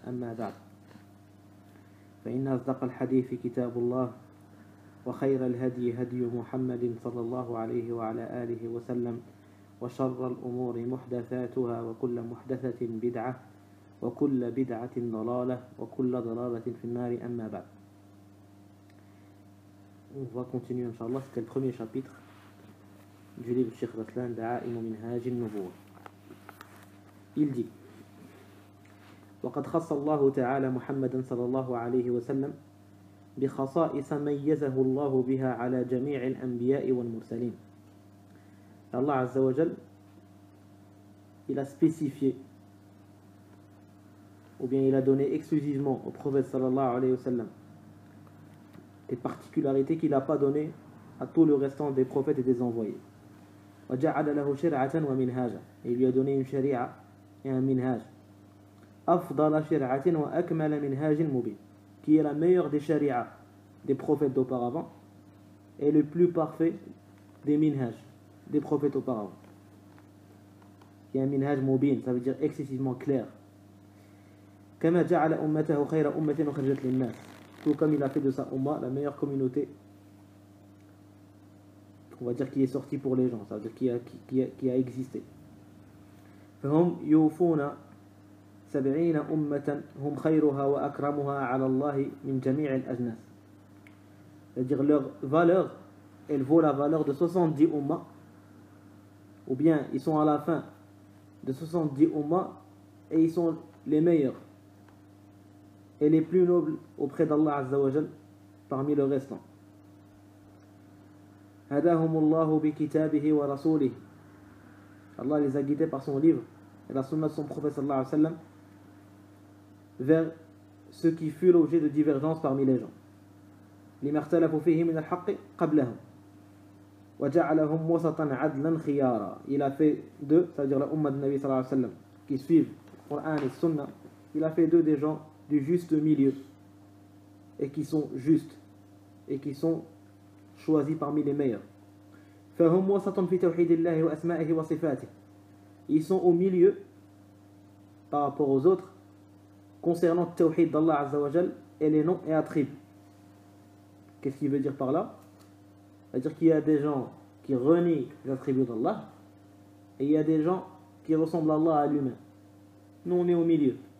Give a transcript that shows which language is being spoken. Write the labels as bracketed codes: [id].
[ar] أما بعد، فإن أصدق الحديث كتاب الله، وخير الهدي هدي محمد صلى الله عليه وعلى آله وسلم، وشر الأمور محدثاتها، وكل محدثة بدعة، وكل بدعة ضلالة، وكل ضلالة في النار. أما بعد. [fr] On va continuer, Inch'Allah. C'était le premier chapitre du livre Cheikh Raslan Da'aim Minhaj an-Nubuwah. Il dit: [ar] وقد خص الله تعالى محمدا صلى الله عليه وسلم بخصائص ميزه الله بها على جميع الأنبياء والمرسلين. [fr] Allah Azza wa Jal, il a spécifié, ou bien il a donné exclusivement au prophète sallallahu alayhi wa sallam des particularités qu'il n'a pas données à tout le restant des prophètes et des envoyés. [ar] وجعل له شرعة ومنهاجا, [fr] et il lui a donné une sharia et un minhaj. [ar] أفضل شرعة وأكمل منهاج مبين, [fr] qui est la meilleure des shari'as des prophètes d'auparavant et le plus parfait des minhaj des prophètes auparavant. Qui est un minhaj mubin, ça veut dire excessivement clair. [ar] كما جعل أمته خير أمة أخرجت للناس, [fr] tout comme il a fait de sa umma la meilleure communauté, on va dire qui est sortie pour les gens, ça veut dire qui a existé. [ar] فهم يوفون 70 أمة هم خيرها وأكرمها على الله من جميع الأجناس. [fr] C'est-à-dire leur valeur, elle vaut la valeur de 70 ummas, ou bien ils sont à la fin de 70 ummas et ils sont les meilleurs et les plus nobles auprès d'Allah Azza wa Jal parmi le restant. [ar] هداهم الله بكتابه ورسوله. [fr] Allah les a guidés par son livre et la sunna de son prophète sallallahu alayhi wa sallam vers ce qui fut l'objet de divergence parmi les gens. [ar] لما اختلفوا فيه من الحق قبلهم وجعلهم وسطا عدلا خيارا. [fr] Il a fait d'eux, c'est-à-dire la umma de Nabi sallallahu alayhi wa sallam qui suivent le Coran et le Sunna, il a fait d'eux des gens du juste milieu et qui sont justes et qui sont choisis parmi les meilleurs. [ar] فهم وسط في توحيد الله وأسمائه وصفاته. [fr] Ils sont au milieu par rapport aux autres concernant le tawhid d'Allah Azza wa Jal et les noms et attributs. Qu'est-ce qu'il veut dire par là? C'est-à-dire qu'il y a des gens qui renient les attributs d'Allah et il y a des gens qui ressemblent à Allah à lui-même. Nous on est au milieu.